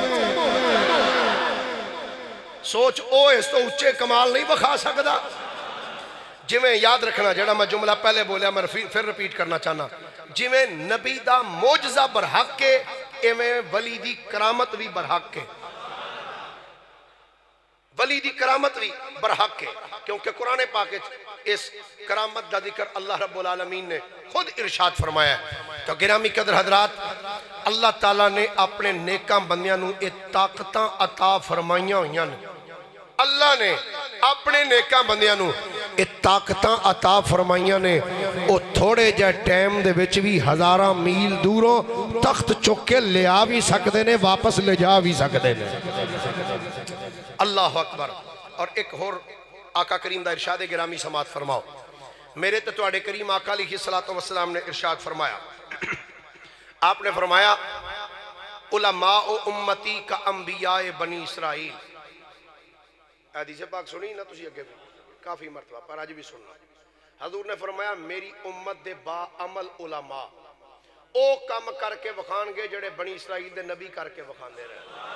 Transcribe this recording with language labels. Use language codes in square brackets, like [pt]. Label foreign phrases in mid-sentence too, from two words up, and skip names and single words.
[pa] سوچ او اس تو اچھے کمال نہیں بخا سکتا جی میں یاد رکھنا جڑا میں جملہ پہلے بولیا میں پھر رپیٹ کرنا چاہنا جی میں نبی دا موجزہ برحق کے ایویں ولی دی کرامت بھی برحق کے ولی دی کرامت بھی برحق کے کیونکہ [ur] قرآن پاک اس کرامت دا ذکر اللہ رب العالمین نے خود ارشاد فرمایا ہے [pa] تو گرامی قدر حضرات اللہ تعالیٰ نے اپنے نیکاں بندیاں نو طاقتاں عطا فرمائیاں ہوئیاں نے اللہ نے اپنے نیکاں بندیاں نو طاقتاں عطا فرمائیاں نے او تھوڑے جائے ٹائم دے وچ بھی ہزاراں میل دوروں تخت چکے لے آ بھی سکتے نے واپس لے جا بھی سکتے نے اللہ اکبر اور ایک اور آقا کریم دا ارشاد گرامی سماعت فرماؤ میرے تتواڈے کریم آقا علیہ السلام نے ارشاد فرمایا آپ نے فرمایا [ar] علماء امتی کا انبیاء بنی اسرائیل [pa] حدیث پاک سنی نا تسی اگے بھی کافی مرتبہ پر آج بھی سننا حضور نے فرمایا میری امت دے با عمل علماء او کم کر کے وکھان گے جڑے بنی اسرائیل دے نبی کر کے وکھان دے رہے